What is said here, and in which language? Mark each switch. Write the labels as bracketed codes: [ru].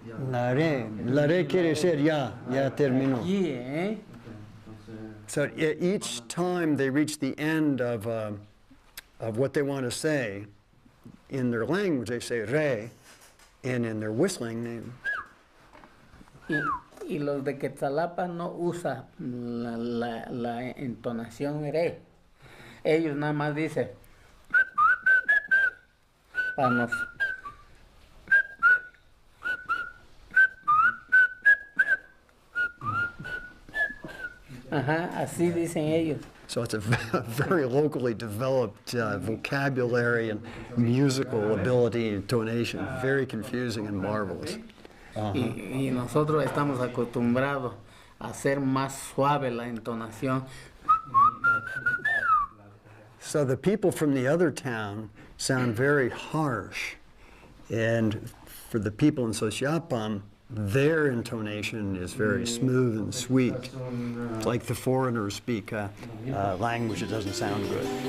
[es] La re quiere decir ya terminó. [en] Yeah. So each time they reach the end of what they want to say, in their language they say re, and in their whistling [es] Y los de Quetzalapa no usa la entonación re. Ellos nada más dicen para nos. Ajá, así dicen ellos. [en] So it's a very locally developed vocabulary and musical ability and intonation. Very confusing and marvelous. [es] Y nosotros estamos acostumbrados a hacer más suave la entonación. [en] So the people from the other town sound very harsh, and for the people in Xochiapan, their intonation is very smooth and sweet. It's like the foreigners speak a language that doesn't sound good.